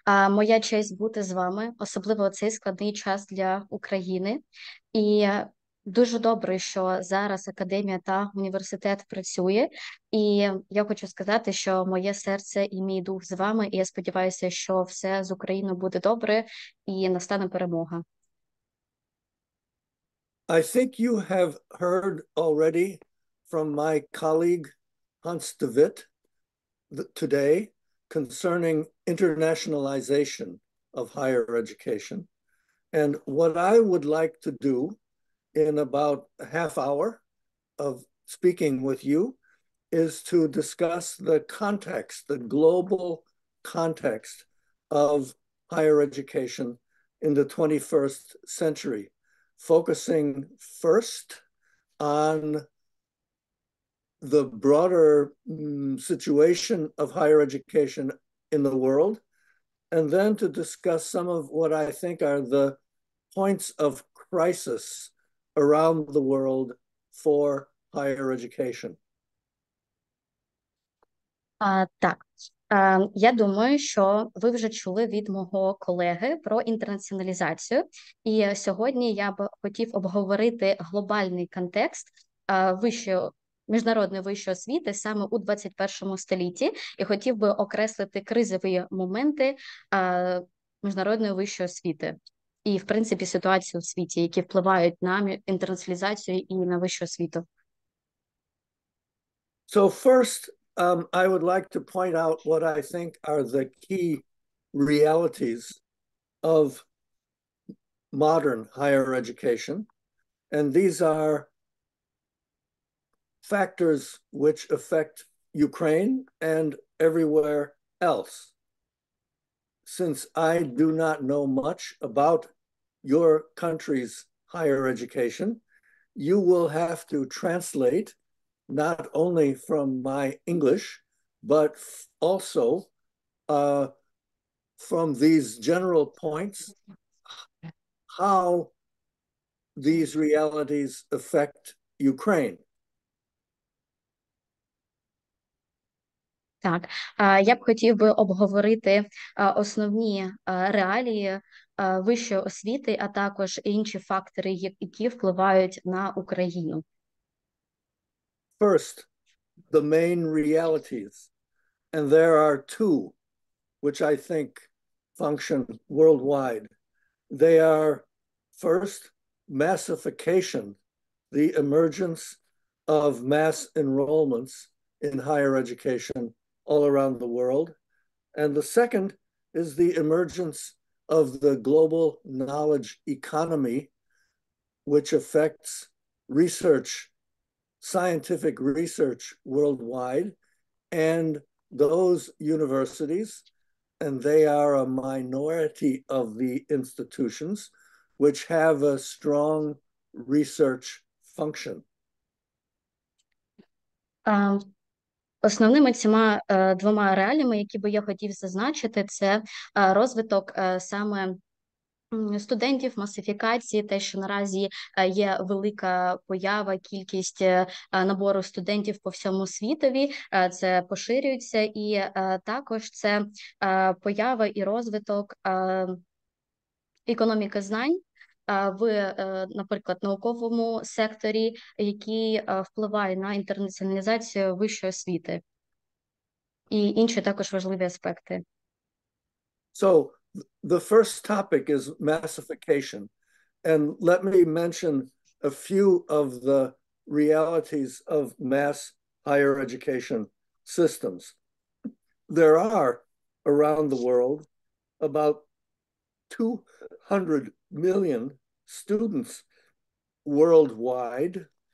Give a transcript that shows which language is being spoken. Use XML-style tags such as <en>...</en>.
<uk>Моя честь бути з вами, особливо у цей складний час для України. І дуже добре, що зараз академія та університет працює. І я хочу сказати, що моє серце і мій дух з вами, і я сподіваюся, що все з Україною буде добре і настане перемога.</uk> <en>I think you have heard already from my colleague Hans de Witt today concerning internationalization of higher education. And what I would like to do in about a half hour of speaking with you is to discuss the context, the global context of higher education in the 21st century, focusing first on the broader situation of higher education in the world, and then to discuss some of what I think are the points of crisis around the world for higher education.</en> <uk>Так, я думаю, що ви вже чули від мого колеги про інтернаціоналізацію. І сьогодні я б хотів обговорити глобальний контекст міжнародної вищої освіти саме у 21 столітті, і хотів би окреслити кризові моменти міжнародної вищої освіти і, в принципі, ситуацію у світі, які впливають на інтернаціоналізацію і на вищу освіту.</uk> <en>So first, I would like to point out what I think are the key realities of modern higher education. And these are factors which affect Ukraine and everywhere else. Since I do not know much about your country's higher education, you will have to translate not only from my English, but also from these general points, how these realities affect Ukraine.</en> <uk>Так, я б хотів би обговорити основні реалії вищої освіти, а також інші фактори, які впливають на Україну.</uk> <en>First, the main realities, and there are two, which I think function worldwide. They are, first, massification, the emergence of mass enrollments in higher education all around the world. And the second is the emergence of the global knowledge economy, which affects research, scientific research worldwide, and those universities, and they are a minority of the institutions, which have a strong research function.</en> <uk>Основними цими двома реаліями, які би я хотів зазначити, це розвиток саме студентів, масифікації, те, що наразі є велика поява, кількість набору студентів по всьому світові, це поширюється, і також це поява і розвиток економіки знань в, наприклад, науковому секторі, який впливає на інтернаціоналізацію вищої освіти. І інші також важливі аспекти.</uk> <en>So the first topic is massification. And let me mention a few of the realities of mass higher education systems. There are around the world about 200 million students worldwide,</en>